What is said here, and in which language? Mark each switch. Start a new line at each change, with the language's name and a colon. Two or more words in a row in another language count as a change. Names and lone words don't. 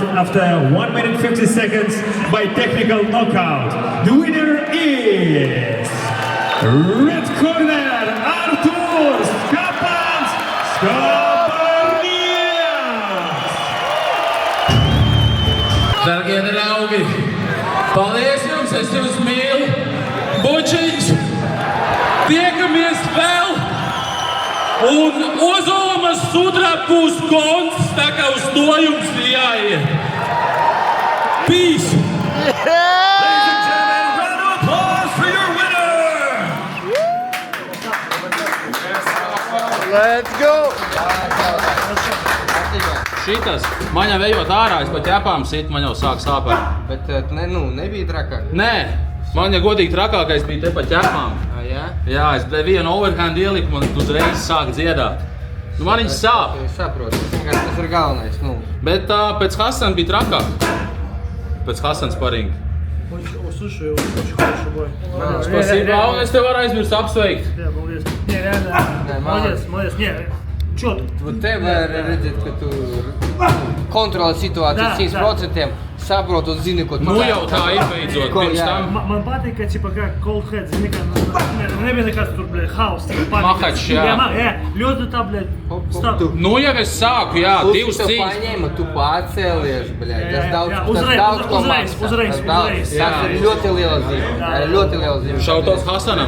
English: after 1 minute 50 seconds by technical knockout, the winner is red corner, Arturs Skāpāns Skāpārnieks!
Latvian: Dargie draugi, paldies jums, es jūs mīlu! Bučiņš! Tiekamies vēl Un Ozolmas sudraba būs gons, tā kā uz to jums jāiet.
English: Peace! Ladies and gentlemen, round of applause for your winner! Let's go!
Latvian: Šitas, man jau ejot ārā, es pat ķepām sit, man jau sāk sāpēt. Bet nebija trakāk? Nē, man ja godīgi trakākais bija te pa ķepām. Jā? Jā, es vienu overhand ieliku, man uzreiz sāk dziedāt. Nu, man viņš sāp. Es saprotu, tas ir galvenais. Bet pēc Hasan bija trakāk. Pēc Hasan sparinga.
Russian: Слушай, очень хороший бой. Спасибо,
Latvian: un es tev varu aizmirst apsveikt. Jā, paldies.
Russian: Не, реально. Молодец. Не, чётко.
Latvian: Tev var redzēt, ka tu kontrolē situāciju 100%, saproti un zini, ko tu Nu jau tā ir beidzot pirms tam. Man patīk, ka
Russian: типа как
English: cold head,
Latvian: zini, ka nebija nekas tur, blē, haus. Mahačs, jā. Ļoti tā, blē, stāv. Nu jau es sāku, jā, divas Tu cīņas. paņēma, tu pārcēlies, blē, tas Uzreiz, daudz ko maksā. uzreiz. Tas ir ļoti liela zīme. Šautos Hasanam.